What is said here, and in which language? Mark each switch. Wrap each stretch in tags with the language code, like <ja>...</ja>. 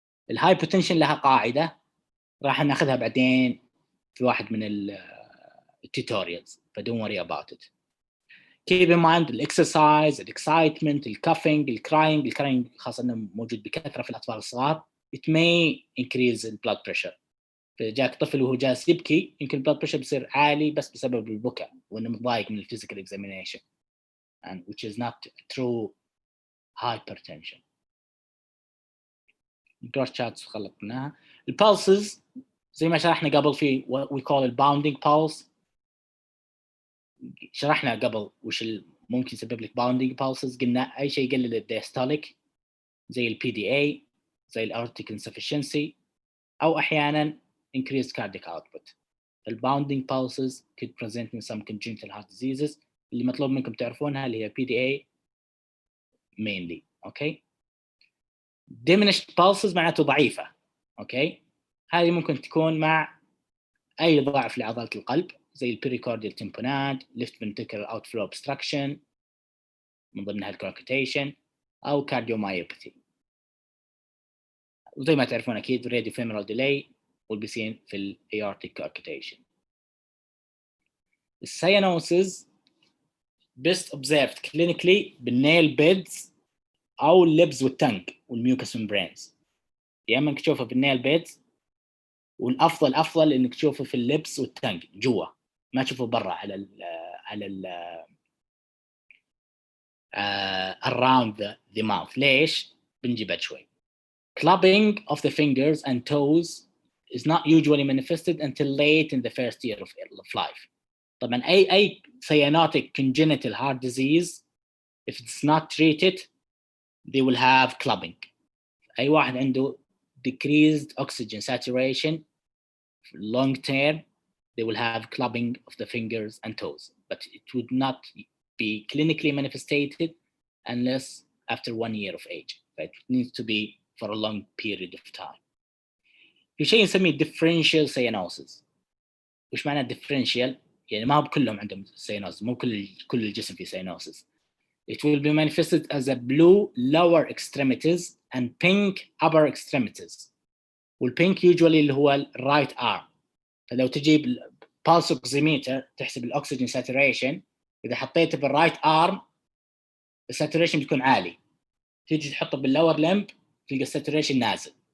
<ar>الهايبوتنشن لها قاعدة راح ناخذها بعدين في واحد من التوتوريالز، فدون</ar> <en>worry about it. keep in mind</en> <ar>الاكسرسايز، الاكسايتمنت، الكافينج، الكراينج خاصة انه موجود بكثرة في الأطفال الصغار.</ar> <en>it may increase the blood pressure.</en> <ar>فجاك طفل وهو جالس يبكي، يمكن البلد بريشر بيصير عالي بس بسبب البكاء وانه متضايق من الفيزيكال اكزامينيشن،</ar> <en>and which is not true hypertension.</en> <ar>الجروث شارتس خلقناها. البالسز زي ما شرحنا قبل في</ar> <en>what we call</en> <ar>الباوندينج pulse. شرحنا قبل وش ممكن يسبب لك باوندينج pulses. قلنا اي شيء يقلل الديستوليك زي البي زي الاورتيك insufficiency، او احيانا increased cardiac output.</ar> <en>The bounding pulses could present in some congenital heart diseases</en> <ar>اللي مطلوب منكم تعرفونها اللي هي</ar> <en>PDA mainly. Okay.</en> <ar>Diminished pulses معناته ضعيفة.</ar> <en>Okay.</en> <ar>هذه ممكن تكون مع أي ضعف لعضلة القلب زي البريكارديال تمبونات، left ventricular outflow obstruction من ضمنها الكونكتيشن، أو cardiomyopathy. وزي ما تعرفون أكيد</ar> <en>radio femoral delay will be seen في ال aortic coarctation.</en> <ar>السيانوسز</ar> <en>best observed clinically</en> <ar>بالnail beds أو اللبز والتنك والميوكس membranes. يا إما إنك تشوفه بالnail beds، والأفضل إنك تشوفه في اللبس والتنك جوا، ما تشوفه برا على ال around the mouth. ليش؟ بنجيبها شوي.</ar> <en>Clubbing of the fingers and toes is not usually manifested until late in the first year of life.</en> <ar>طبعا أي</ar> <en>cyanotic congenital heart disease, if it's not treated, they will have clubbing.</en> <ar>أي واحد عنده</ar> <en>decreased oxygen saturation long term, they will have clubbing of the fingers and toes, but it would not be clinically manifested unless after 1 year of age. But it needs to be for a long period of time.</en> <ar>في شيء نسميه differential cyanosis. وش معنى differential؟ يعني ما هو كلهم عندهم cyanosis، مو كل الجسم فيه cyanosis.</ar> <en>It will be manifested as a blue lower extremities and pink upper extremities.</en> <ar>والpink usually اللي هو</ar> <en>right arm.</en> <ar>فلو تجيب pulse oximeter تحسب الأكسجين saturation، إذا حطيته بالرايت arm الساتوريشن بيكون عالي، تيجي تحطه بالlower limb تلقى الساتوريشن نازل.</ar>